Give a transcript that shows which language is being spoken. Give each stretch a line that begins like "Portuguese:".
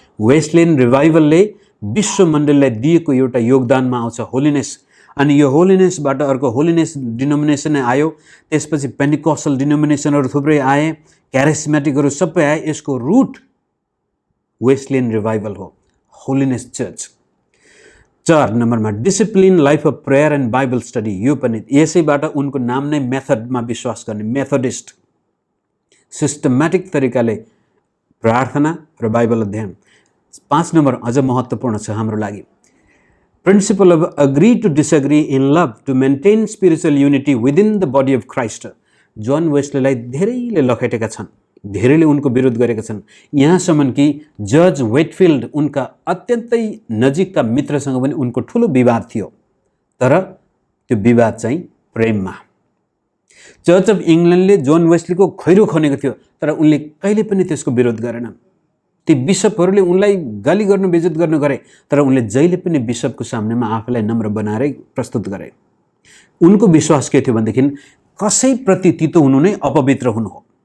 Nepali: Wesleyan रिभाइभलले विश्व मण्डलीलाई दिएको एउटा योगदानमा आउँछ होलिनेस। अनि यो होलिनेसबाट अर्को होलिनेस डिनोमिनेसन आयो, त्यसपछि पेन्टिकस्टल डिनोमिनेसनहरू थुप्रै आए, क्यारिस्मेटिकहरू सबै आए। यसको रुट वेस्लियन रिभाइभल हो, होलिनेस चर्च। 4 नम्बरमा
English: Discipline life of prayer and Bible study.
Nepali: यो पनि यसैबाट उनको नाम नै मेथडमा विश्वास गर्ने, मेथोडिस्ट। सिस्टमेटिक तरिकाले प्रार्थना र बाइबल अध्ययन। 5 नम्बर अझ महत्त्वपूर्ण छ हाम्रो लागि,
English: Principle of agree to disagree in love to maintain spiritual unity within the body of Christ.
Nepali: John वेस्लीलाई धेरैले लखेटेका छन्, धेरैले उनको विरोध गरेका छन्, यहाँसम्म कि जज वेटफिल्ड उनका अत्यन्तै नजिकका मित्रसँग पनि उनको ठुलो विवाद थियो। तर त्यो विवाद चाहिँ प्रेममा। चर्च अफ इङ्ल्यान्डले जोन वेस्लीको खैरो खनेको थियो, तर उनले कहिले पनि त्यसको विरोध गरेनन्। ती बिसपहरूले उनलाई गाली गर्नु, बेइज्जत गर्नु गरे, तर उनले जहिले पनि बिसपको सामनेमा आफूलाई नम्र बनाएरै प्रस्तुत गरे। उनको विश्वास के थियो भनेदेखि कसैप्रति तितो हुनु नै अपवित्र हुनु हो।